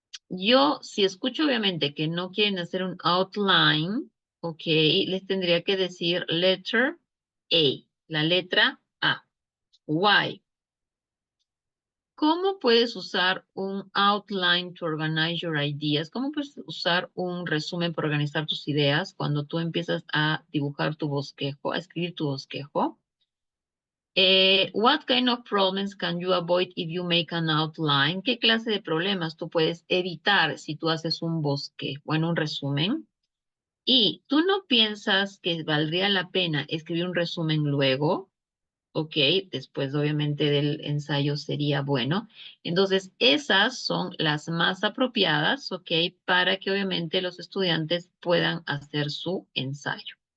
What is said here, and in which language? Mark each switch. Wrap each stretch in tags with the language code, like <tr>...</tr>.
<es>Yo, si escucho obviamente que no quieren hacer un outline, ok, les tendría que decir letter A, la letra A. Why? ¿Cómo puedes usar un outline</es> <en>to organize your ideas?</en> <es>¿Cómo puedes usar un resumen para organizar tus ideas cuando tú empiezas a dibujar tu bosquejo, a escribir tu bosquejo?</es> <en>What kind of problems can you avoid if you make an outline?</en> <es>¿Qué clase de problemas tú puedes evitar si tú haces un bosquejo, bueno, un resumen? Y tú no piensas que valdría la pena escribir un resumen luego. Ok, después obviamente del ensayo sería bueno. Entonces, esas son las más apropiadas, ok, para que obviamente los estudiantes puedan hacer su ensayo.</es>